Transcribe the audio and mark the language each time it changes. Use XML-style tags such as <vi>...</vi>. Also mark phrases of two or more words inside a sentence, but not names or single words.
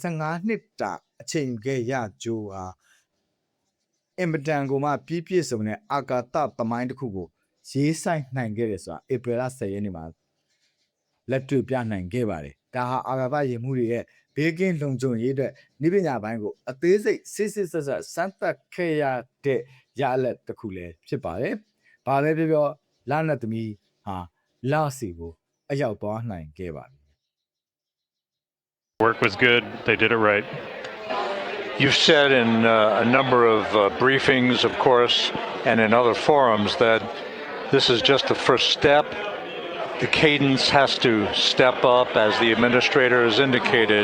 <my>15 နှစ်တာအချိန်ယူခဲ့ရကြိုးဟာအင်မတန်ကိုမှပြည့်ပြည့်စုံတဲ့အာကာသသမိုင်းတစ်ခုကိုရေးဆိုင်နိုင်ခဲ့တယ်ဆိုတာဧပြီလ10ရက်နေ့မှာလက်တွေ့ပြနိုင်ခဲ့ပါတယ်ဒါဟာအာကာသယာဉ်မှုတွေရဲ့ဘေးကင်းလုံခြုံရေးအတွက်နိပညာပိုင်းကိုအသေးစိတ်စစ်စစ်ဆက်ဆက်စမ်းသပ်ခဲ့ရတဲ့ရလဒ်တစ်ခုလည်းဖြစ်ပါတယ်ဘာပဲပြောပြောလနတ်သမီးဟာလစီကိုအရောက်သွားနိုင်ခဲ့ပါပြီ</my> <en>Work was good. They did it right. You've said in a number of briefings, of course, and in other forums that this is just the first step. The cadence has to step up, as the administrator has indicated.</en>